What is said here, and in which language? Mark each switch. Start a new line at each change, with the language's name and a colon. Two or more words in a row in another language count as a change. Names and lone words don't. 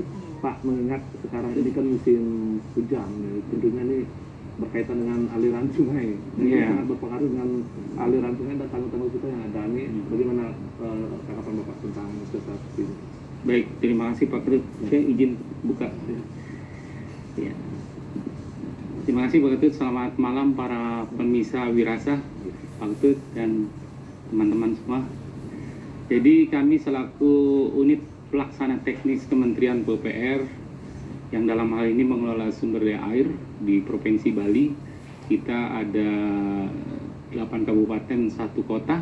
Indonesian: Pak, mengingat sekarang ini kan musim hujan, tentunya ini berkaitan dengan aliran sungai. Ini sangat berpengaruh dengan aliran sungai dan tanggul-tanggul kita yang ada. Ini bagaimana tanggapan Bapak tentang sesuatu ini? Baik, terima kasih Pak Krut. Saya izin buka. Ya. Terima kasih Pak Ketut. Selamat malam para pemirsa Wirasa, Pak Ketut dan teman-teman semua. Jadi kami selaku unit pelaksana teknis Kementerian PUPR yang dalam hal ini mengelola sumber daya air di Provinsi Bali, kita ada 8 kabupaten, 1 kota.